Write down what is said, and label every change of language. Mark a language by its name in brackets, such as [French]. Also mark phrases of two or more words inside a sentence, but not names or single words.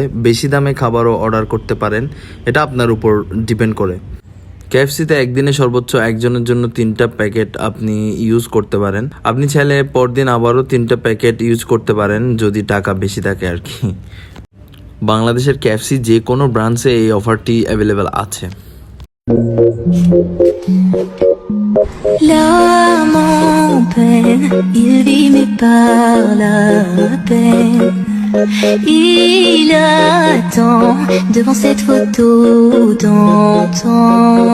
[Bangla] বেশি দামে খাবারও অর্ডার করতে পারেন, এটা আপনার উপর ডিপেন্ড করে। KFC-তে একদিনে সর্বোচ্চ একজনের জন্য 3টা প্যাকেট আপনি ইউজ করতে পারেন। আপনি চাইলে পরদিন আবারও 3টা প্যাকেট ইউজ করতে পারেন, যদি টাকা বেশি থাকে আর কি। বাংলাদেশের KFC যে কোনো ব্রাঞ্চে এই অফারটি অ্যাভেলেবেল আছে। [French] L'âme en peine, il vit mais par la peine. Il attend devant cette photo d'antan.